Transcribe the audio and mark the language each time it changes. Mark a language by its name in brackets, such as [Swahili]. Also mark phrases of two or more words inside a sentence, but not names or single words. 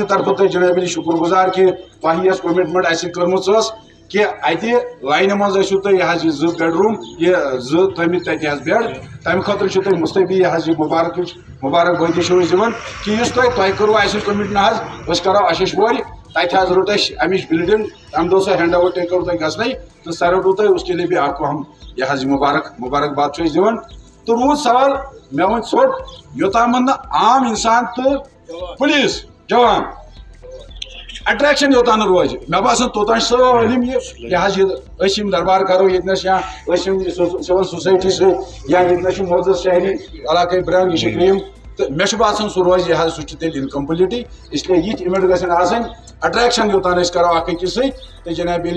[Kashmiri] طرفہٕ تۄہہِ جناب علی شُکر گُزار کہِ تۄہہِ یۄس کومٹمنٹ اَسہِ سۭتۍ کٔرمٕژ ٲس کہِ اَتہِ لاینہِ منٛز ٲسِو تُہۍ یہِ حظ یہِ 2 بیڈروٗم یہِ 2 تھٲومٕتۍ تَتہِ حظ بیڈ تَمہِ خٲطرٕ چھُو تۄہہِ مُستفی یہِ حظ یہِ مُبارک بٲدی چھِو أسۍ دِوان کہِ یُس تۄہہِ کوٚروٕ اَسہِ سۭتۍ کوٚمِٹ نہ حظ أسۍ کرو اَشِش وورِ تَتہِ حظ روٚٹ اَسہِ اَمِچ بِلڈِنگ تَمہِ دۄہ سۄ ہینڈ اوور تۄہہِ کوٚروٕ تۄہہِ گژھنَے تہٕ سۄ روٚٹوٕ تۄہہِ [Urdu] اس کے لیے بھی آپ کو ہم [Kashmiri] یہِ حظ یہِ مُبارک باد چھِ أسۍ دِوان تہٕ روٗد سوال مےٚ وۄنۍ ژھوٚٹ یوٚتامَتھ نہٕ عام اِنسان تہٕ پُلیٖس جوان اٹریکشن یوٚتام نہٕ روزِ مےٚ باسان توٚتام چھِ سٲلِم یہِ حظ یہِ أسۍ یِم دربار کرو ییٚتنس یا أسۍ یِم سِول سوسایٹی سۭتۍ یا ییٚتنس چھُ معزز شہری علاقے برٛنٛڈ یہِ چھِ کرٛیٖم تہٕ مےٚ چھُ باسان سُہ روزِ یہِ حظ سُہ چھُ تیٚلہِ اِنکمپلیٖٹٕے اسلیے یِتھۍ اِوینٹ گژھن آسٕنۍ اٹریکشن یوٚتام أسۍ کرو اکھ أکِس سۭتۍ تہٕ جناب علی